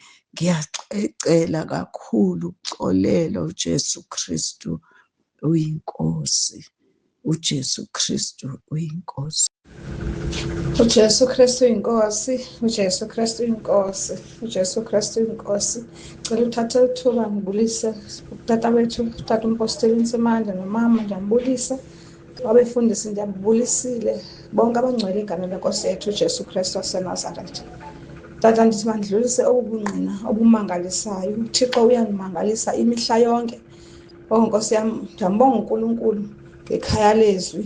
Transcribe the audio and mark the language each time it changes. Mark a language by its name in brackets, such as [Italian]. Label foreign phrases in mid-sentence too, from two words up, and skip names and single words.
[Zulu] Ngiyacela kakhulu ukuxolela uJesu Kristu uyinkosi. uJesu Kristu uyinkosi. uJesu Kristu inkosi. uJesu Kristu inkosi. uJesu Kristu inkosi. Cela uthathe ithuba ngibulise utata wethu utata umpostoli Nsimande nomama ngiyambulisa wabefundisi ndiyabulisile bonke abangcwele igama lenkosi yethu uJesu Kristu waseNazaretha. [Xhosa] Tata ndithi mandidlulise obubungqina obumangalisayo. uThixo uyandimangalisa imihla yonke. Nkosi yam ndiyambonga uNkulunkulu ngekhaya lezwi.